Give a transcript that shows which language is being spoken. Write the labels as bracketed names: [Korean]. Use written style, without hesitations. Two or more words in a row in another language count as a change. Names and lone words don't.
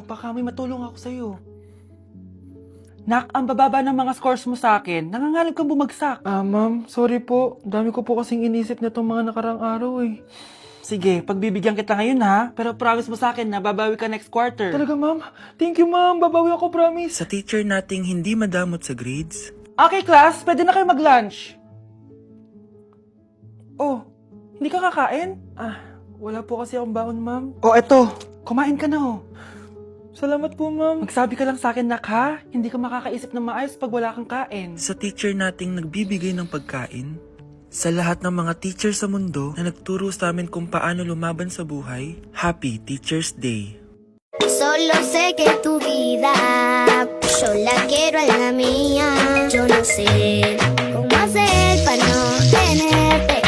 [Filipino] Baka may matulong ako sa'yo. Nak, ang bababa ng mga scores mo sa akin. Nangangalib kang bumagsak. Ma'am, sorry po. Dami ko po kasing inisip na itong mga nakarang araw eh. Sige, pagbibigyan kita ngayon ha. Pero promise mo sa akin na babawi ka [English] next quarter. [Filipino] Talaga ma'am? [English] Thank you [Filipino] ma'am. Babawi ako, promise. Sa teacher nating hindi madamot sa grades. [English] Okay class, [Filipino] pwede na kayo mag-lunch. Oh, hindi ka kakain? Wala po kasi akong baon ma'am. Oh, eto. Kumain ka na oh. Salamat po, ma'am. Magsabi ka lang sa akin, nak, ha? Hindi ka makakaisip ng maayos pag wala kang kain. Sa teacher nating nagbibigay ng pagkain. Sa lahat ng mga teacher sa mundo na nagturo sa amin kung paano lumaban sa buhay, [English] Happy Teacher's Day! [Spanish] Solo sé que tu vida yo la quiero en la mía. Yo no sé cómo hacer para no tener